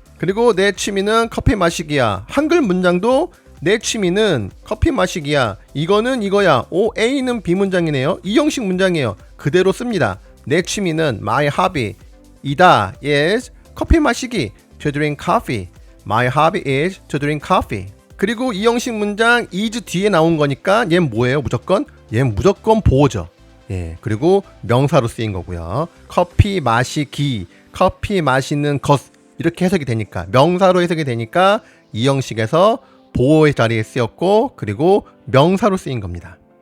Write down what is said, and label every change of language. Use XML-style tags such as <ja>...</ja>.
<ko>그리고 내 취미는 커피 마시기야. 한글 문장도 내 취미는 커피 마시기야. 이거는 이거야. 오, A는 B 문장이네요. 2형식 문장이에요. 그대로 씁니다. 내 취미는</ko> <en>my hobby</en> <ko>이다 is 커피 마시기.</ko> <en>To drink coffee. My hobby is to drink coffee.</en> <ko>그리고 2형식 문장 is 뒤에 나온 거니까 얘는 뭐예요? 무조건? 얘는 무조건 보호죠. 예, 그리고 명사로 쓰인 거고요. 커피 마시기, 커피 마시는 것 이렇게 해석이 되니까 명사로 해석이 되니까 2형식에서 보호의 자리에 쓰였고 그리고 명사로 쓰인 겁니다.</ko>